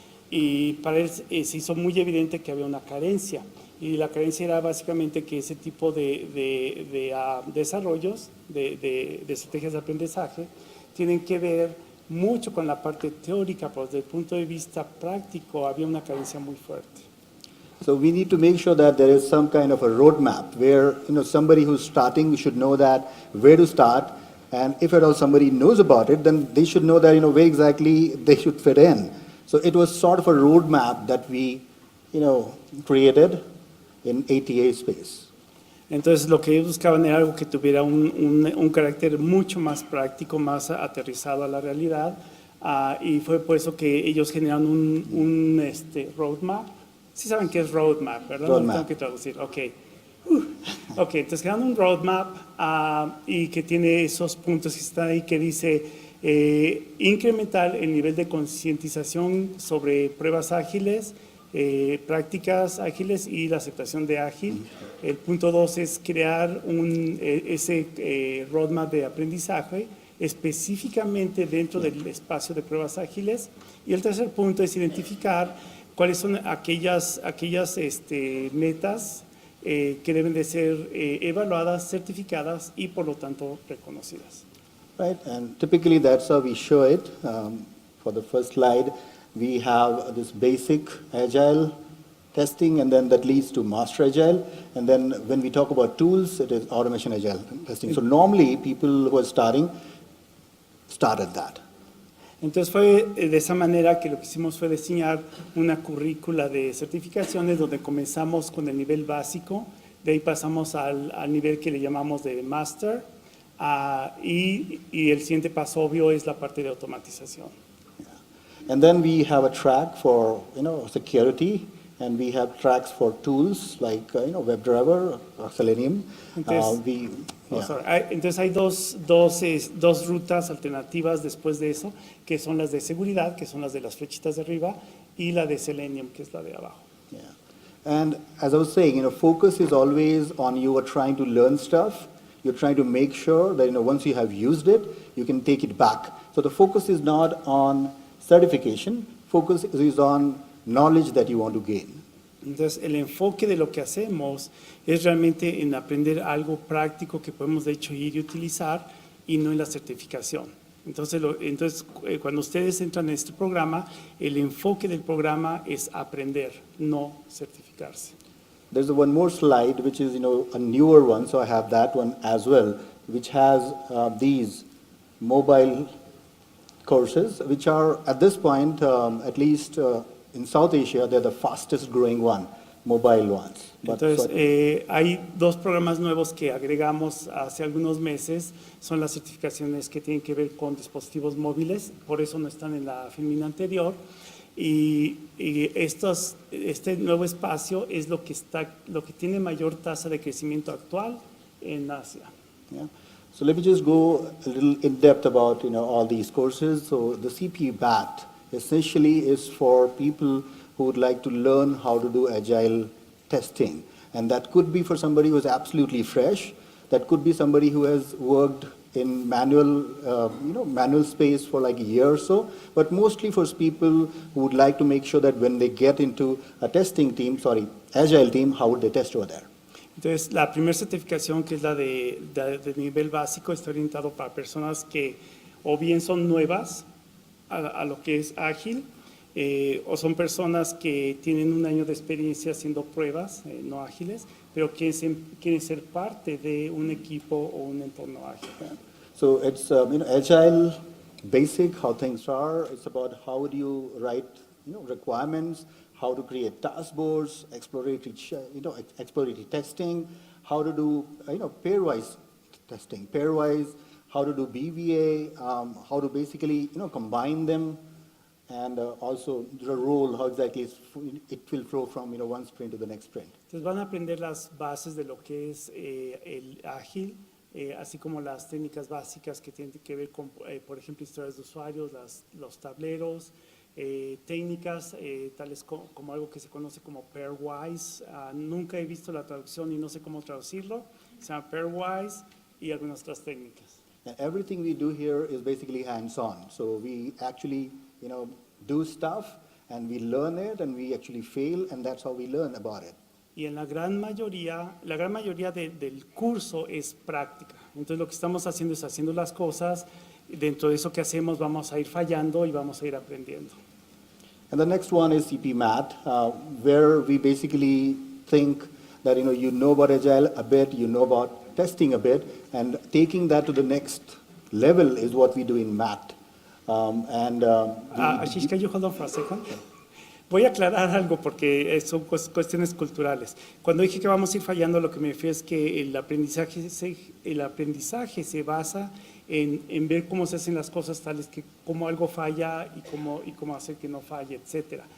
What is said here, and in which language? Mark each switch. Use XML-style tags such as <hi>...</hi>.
<es>y para él se hizo muy evidente que había una carencia. Y la carencia era básicamente que ese tipo de desarrollos, de estrategias de aprendizaje, tienen que ver mucho con la parte teórica, pero desde el punto de vista práctico había una carencia muy fuerte.</es> <en>So we need to make sure that there is some kind of a roadmap where somebody who's starting should know that where to start, and if at all somebody knows about it, then they should know that where exactly they should fit in. So it was sort of a roadmap that we created in ATA space.</en> <es>Entonces lo que ellos buscaban era algo que tuviera un carácter mucho más práctico, más aterrizado a la realidad, y fue por eso que ellos generaron un roadmap. Sí saben qué es roadmap, ¿verdad? Roadmap. No tengo que traducir, ok. Ok, entonces crearon un roadmap y que tiene esos puntos que están ahí que dice incrementar el nivel de concientización sobre pruebas ágiles, prácticas ágiles y la aceptación de ágil. El punto 2 es crear ese roadmap de aprendizaje específicamente dentro del espacio de pruebas ágiles. Y el tercer punto es identificar cuáles son aquellas metas que deben de ser evaluadas, certificadas y por lo tanto reconocidas.</es> <en>Right, and typically that's how we show it. For the first slide, we have this basic agile testing, and then that leads to master agile. And then when we talk about tools, it is automation agile testing. So normally people who are starting start at that.</en> <es>Entonces fue de esa manera que lo que hicimos fue diseñar una currícula de certificaciones donde comenzamos con el nivel básico, de ahí pasamos al nivel que le llamamos de master, y el siguiente paso obvio es la parte de automatización.</es> <en>And then we have a track for security, and we have tracks for tools like WebDriver or Selenium.</en> <es>Entonces, entonces hay dos rutas alternativas después de eso, que son las de seguridad, que son las de las flechitas de arriba, y la de Selenium, que es la de abajo.</es> <en>Yeah. And as I was saying, focus is always on you are trying to learn stuff. You're trying to make sure that once you have used it, you can take it back. So the focus is not on certification. Focus is on knowledge that you want to gain.</en> <es>Entonces, el enfoque de lo que hacemos es realmente en aprender algo práctico que podemos de hecho ir y utilizar y no en la certificación. Entonces, cuando ustedes entran en este programa, el enfoque del programa es aprender, no certificarse.</es> <en>There's one more slide, which is a newer one, so I have that one as well, which has these mobile courses, which are at this point, at least in South Asia, they're the fastest growing one, mobile ones.</en> <es>Entonces, hay dos programas nuevos que agregamos hace algunos meses, son las certificaciones que tienen que ver con dispositivos móviles, por eso no están en la filmina anterior, y este nuevo espacio es lo que tiene mayor tasa de crecimiento actual en Asia.</es> <en>Yeah. So let me just go a little in depth about all these courses. So the CP BAT essentially is for people who would like to learn how to do agile testing, and that could be for somebody who is absolutely fresh. That could be somebody who has worked in manual space for like a year or so, but mostly for people who would like to make sure that when they get into a agile team, how would they test over there?</en> <es>Entonces, la primera certificación, que es la de nivel básico, está orientado para personas que o bien son nuevas a lo que es ágil, o son personas que tienen un año de experiencia haciendo pruebas no ágiles, pero quieren ser parte de un equipo o un entorno ágil.</es> <en>So it's agile basic, how things are. It's about how do you write requirements, how to create task boards, exploratory testing, how to do pairwise testing, how to do BVA, how to basically combine them, and also the role, how exactly it will flow from one sprint to the next sprint.</en> <es>Entonces van a aprender las bases de lo que es el ágil, así como las técnicas básicas que tienen que ver con, por ejemplo, historias de usuarios, los tableros, técnicas tales como algo que se conoce como pairwise. Nunca he visto la traducción y no sé cómo traducirlo. Se llama pairwise y algunas otras técnicas.</es> <en>And everything we do here is basically hands-on. So we actually, do stuff, and we learn it, and we actually fail, and that's how we learn about it.</en> <es>Y en la gran mayoría del curso es práctica. Entonces lo que estamos haciendo es haciendo las cosas, y dentro de eso que hacemos vamos a ir fallando y vamos a ir aprendiendo.</es> <en>And the next one is CP Math, where we basically think that you know about Agile a bit, you know about testing a bit, and taking that to the next level is what we do in Math. Ashish, can you hold on for a second?</en> <es>Voy a aclarar algo porque son cuestiones culturales. Cuando dije que vamos a ir fallando, lo que me refiero es que el aprendizaje se basa en ver cómo se hacen las cosas, tales que cómo algo falla y cómo hacer que no falle, etc.</es>